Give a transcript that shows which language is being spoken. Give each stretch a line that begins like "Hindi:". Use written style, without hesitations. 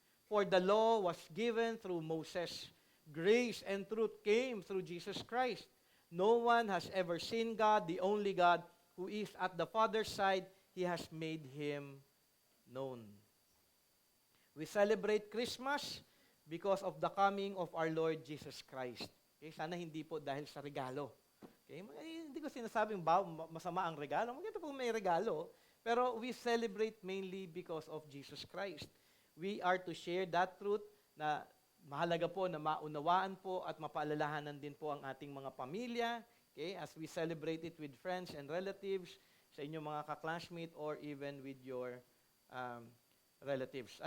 English: For the law was given through Moses. Grace and truth came through Jesus Christ. No one has ever seen God, the only God, who is at the Father's side. He has made Him known." We celebrate Christmas because of the coming of our Lord Jesus Christ.
Filipino: Okay? Sana hindi po dahil sa regalo. Okay? Hindi ko sinasabing masama ang regalo. Maganda po may regalo. Pero
English: we celebrate mainly because of Jesus Christ. We are to share that truth
Filipino: na mahalaga po na maunawaan po at mapaalalahanan din po ang ating mga pamilya,
English: okay, as we celebrate it with friends and relatives,
Filipino: sa inyong mga ka-classmate,
English: or even with your relatives.